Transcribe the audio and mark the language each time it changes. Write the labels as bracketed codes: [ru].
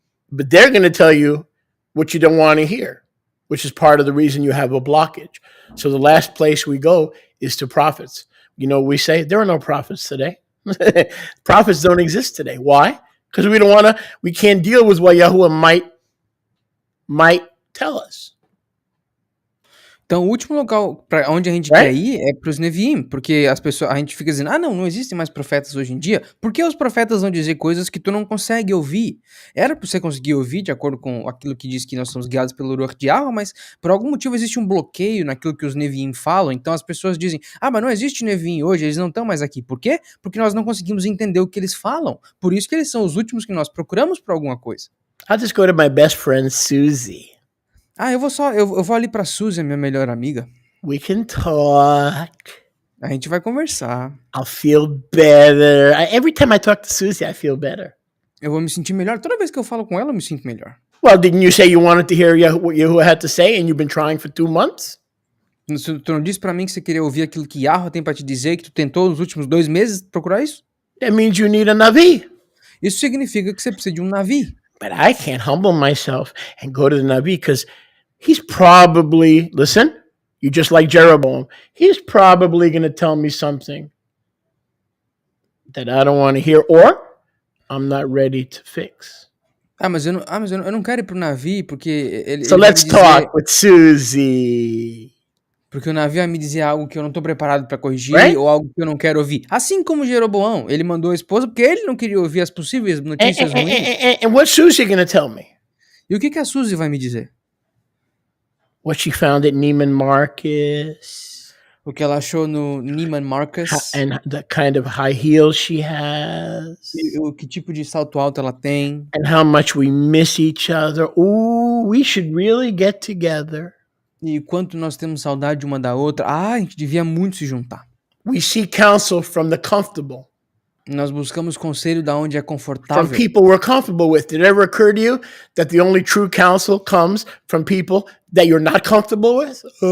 [en] But they're going to tell you what you don't want to hear, which is part of the reason you have a blockage. So the last place we go is to prophets. You know, we say there are no prophets today. Prophets don't exist today. Why? Because we can't deal with what Yahuwah might tell us. [pt] Então, o último local para onde a gente quer ir é para os Neviim, porque a gente fica dizendo, não existem mais profetas hoje em dia. Por que os profetas vão dizer coisas que tu não consegue ouvir? Era para você conseguir ouvir, de acordo com aquilo que diz que nós somos guiados pelo Ruach de Yahweh, mas por algum motivo existe um bloqueio naquilo que os Neviim falam. Então as pessoas dizem, mas não existe Neviim hoje, eles não estão mais aqui. Por quê? Porque nós não conseguimos entender o que eles falam. Por isso que eles são os últimos que nós procuramos por alguma coisa. [en] I'll just go to my best friend, Susie. [pt] Eu vou ali pra Suzy, minha melhor amiga. [en] We can talk. [pt] A gente vai conversar. [en] I'll feel better. Every time I talk to Susie, I feel better. [pt] Eu vou me sentir melhor. Toda vez que eu falo com ela, eu me sinto melhor. [en] Well, didn't you say you wanted to hear what Yahuwah had to say and you've been trying for 2 months? [pt] Tu não disse pra mim que você queria ouvir aquilo que Yahweh tem pra te dizer, que tu tentou nos últimos 2 meses procurar isso? [en] That means you need a Navi. [pt] Isso significa que você precisa de um Navi. [en] But I can't humble myself and go to the Navi because he's probably, listen, you just like Jeroboam, he's probably going to tell me something that I don't want to hear or I'm not ready to fix. [pt] Mas eu não quero ir pro Navi porque ele [en] So let's talk with Susie. [pt] Porque o Navi vai me dizer algo que eu não tô preparado para corrigir ou algo que eu não quero ouvir. Assim como Jeroboão, ele mandou a esposa porque ele não queria ouvir as possíveis notícias ruins. [en] And what's Susie going to tell me? [pt] E o que a Suzy vai me dizer? [en] What she found at Neiman Marcus. [pt] O que ela achou no Neiman Marcus. [en] And the kind of high heels she has. [pt] E o que tipo de salto alto ela tem. [en] And how much we miss each other. Ooh, we should really get together. [pt] E quanto nós temos saudade uma da outra. A gente devia muito se juntar. [en] We seek counsel from the comfortable. [pt] Nós buscamos conselho da onde é confortável. [en] From people we're comfortable with. Did it ever occur to you that the only true counsel comes from people that you're not comfortable with?